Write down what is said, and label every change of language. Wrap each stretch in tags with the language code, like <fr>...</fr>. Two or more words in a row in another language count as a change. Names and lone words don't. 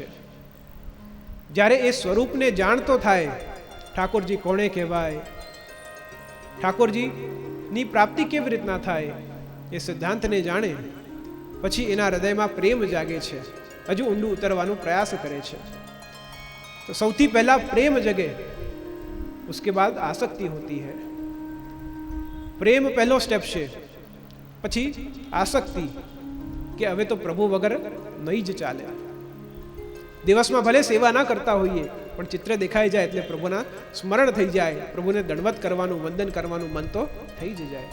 <gu>જ્યારે એ સ્વરૂપને જાણતો થાય, ઠાકોરજી કોણે કહેવાય, ઠાકોરજી ની પ્રાપ્તિ કેવી રીતના થાય, એ સિદ્ધાંતને જાણે પછી એના હૃદયમાં પ્રેમ જાગે છે, હજુ ઊંડું ઉતરવાનો પ્રયાસ કરે છે. તો સૌથી પહેલા પ્રેમ જગે,</gu> <hi>उसके बाद आसक्ति होती है.</hi> <gu>પ્રેમ પહેલો સ્ટેપ છે, પછી આસક્તિ કે હવે તો પ્રભુ વગર નહીં જ ચાલે. દિવસમાં ભલે સેવા ના કરતા હોઈએ પણ ચિત્ર દેખાઈ જાય એટલે પ્રભુના સ્મરણ થઈ જાય, પ્રભુને દંડવત કરવાનું, વંદન કરવાનું મન તો થઈ જ જાય.</gu>